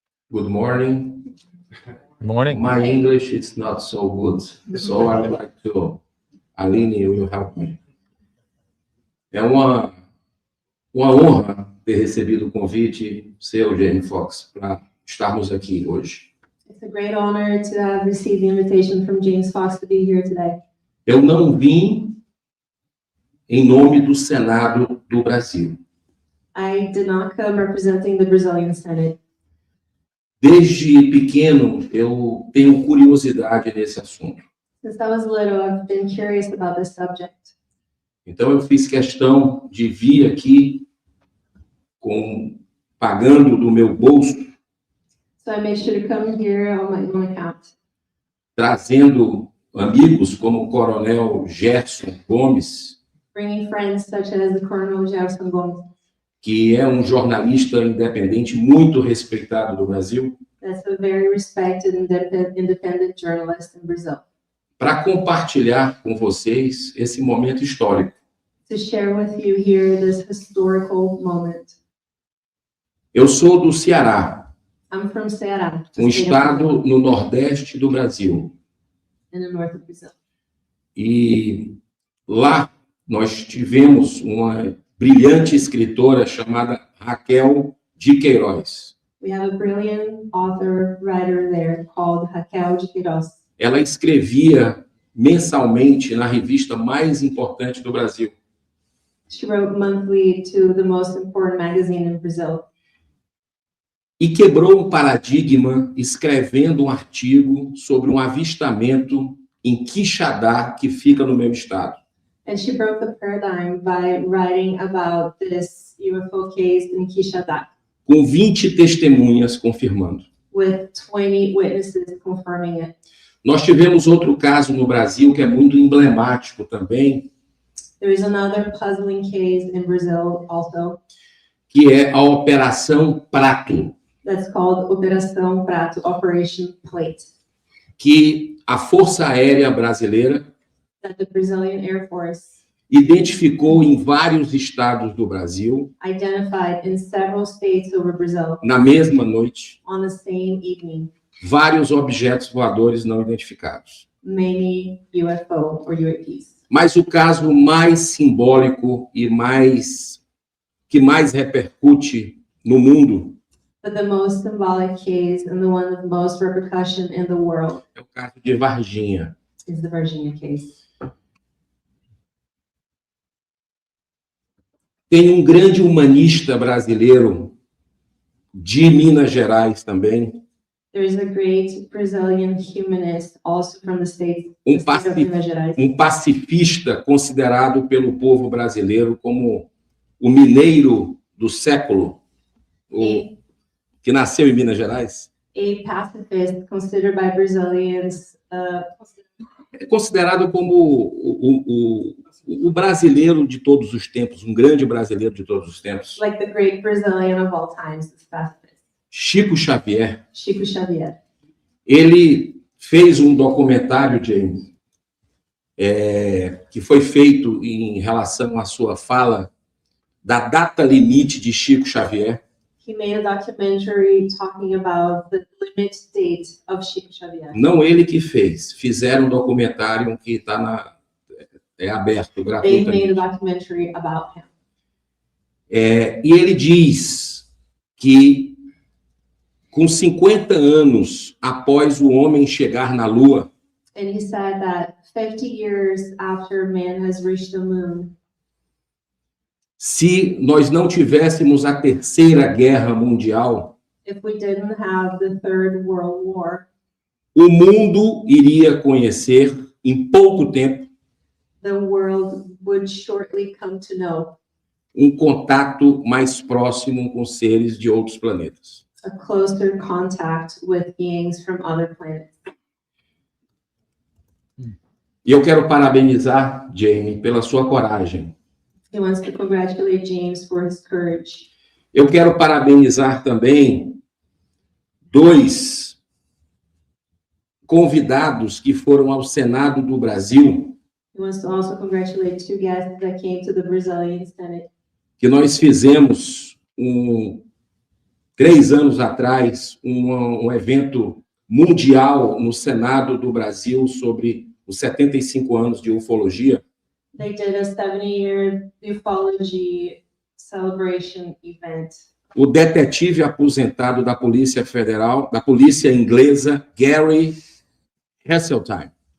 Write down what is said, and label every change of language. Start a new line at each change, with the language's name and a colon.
English: Good morning. Morning. My English is not so good, so I would like to, Aline will help me.
Portuguese: É uma honra ter recebido o convite seu, Jamie Foxx, para estarmos aqui hoje.
English: It's a great honor to have received the invitation from James Fox to be here today.
Portuguese: Eu não vim em nome do Senado do Brasil.
English: I did not come representing the Brazilian Senate.
Portuguese: Desde pequeno, eu tenho curiosidade nesse assunto.
English: Since I was little, I've been curious about this subject.
Portuguese: Então, eu fiz questão de vir aqui pagando do meu bolso,
English: So I made sure to come here on my own account.
Portuguese: trazendo amigos como o Coronel Gerson Gomes,
English: Bringing friends such as the Colonel Gerson Gomes,
Portuguese: que é um jornalista independente muito respeitado do Brasil,
English: that's a very respected independent journalist in Brazil,
Portuguese: para compartilhar com vocês esse momento histórico.
English: to share with you here this historical moment.
Portuguese: Eu sou do Ceará,
English: I'm from Ceará,
Portuguese: estado no nordeste do Brasil.
English: in the north of Brazil.
Portuguese: E lá nós tivemos uma brilhante escritora chamada Raquel de Queiroz.
English: We have a brilliant writer there called Raquel de Queiroz.
Portuguese: Ela escrevia mensalmente na revista mais importante do Brasil.
English: She wrote monthly to the most important magazine in Brazil.
Portuguese: E quebrou um paradigma escrevendo um artigo sobre um avistamento em Quixadá, que fica no meu estado.
English: And she broke the paradigm by writing about this UFO case in Quixadá,
Portuguese: Com 20 testemunhas confirmando.
English: with 20 witnesses confirming it.
Portuguese: Nós tivemos outro caso no Brasil que é muito emblemático também,
English: There is another puzzling case in Brazil also
Portuguese: que é a Operação Prato,
English: that's called Operação Prato, Operation Plate,
Portuguese: que a Força Aérea Brasileira
English: that the Brazilian Air Force
Portuguese: identificou em vários estados do Brasil,
English: identified in several states over Brazil
Portuguese: na mesma noite,
English: on the same evening,
Portuguese: vários objetos voadores não identificados.
English: many UFO or UAPs.
Portuguese: Mas o caso mais simbólico e que mais repercute no mundo
English: But the most symbolic case and the one of most repercussion in the world
Portuguese: é o caso de Varginha.
English: is the Varginha case.
Portuguese: Tem um grande humanista brasileiro de Minas Gerais também,
English: There is a great Brazilian humanist also from the state of Minas Gerais,
Portuguese: pacifista considerado pelo povo brasileiro como o mineiro do século, que nasceu em Minas Gerais.
English: a pacifist considered by Brazilians
Portuguese: É considerado como o brasileiro de todos os tempos, um grande brasileiro de todos os tempos,
English: like the great Brazilian of all times, the specialist,
Portuguese: Chico Xavier,
English: Chico Xavier.
Portuguese: ele fez um documentário, James, que foi feito em relação à sua fala da data limite de Chico Xavier.
English: He made a documentary talking about the limit date of Chico Xavier.
Portuguese: Não ele que fez, fizeram um documentário que está aberto
English: They
Portuguese: gratuitamente.
English: made a documentary about him.
Portuguese: E ele diz que com 50 anos após o homem chegar na Lua,
English: And he said that 50 years after man has reached the moon,
Portuguese: se nós não tivéssemos a Terceira Guerra Mundial,
English: if we didn't have the Third World War,
Portuguese: o mundo iria conhecer em pouco tempo
English: the world would shortly come to know
Portuguese: um contato mais próximo com seres de outros planetas.
English: a closer contact with beings from other planets.
Portuguese: E eu quero parabenizar Jamie pela sua coragem.
English: He wants to congratulate James for his courage.
Portuguese: Eu quero parabenizar também 2 convidados que foram ao Senado do Brasil,
English: He wants to also congratulate 2 guests that came to the Brazilian Senate.
Portuguese: que nós fizemos 3 anos atrás um evento mundial no Senado do Brasil sobre os 75 anos de ufologia.
English: They did a 70-year ufology celebration event.
Portuguese: O detetive aposentado da Polícia Federal, da Polícia Inglesa, Gary Heseltine,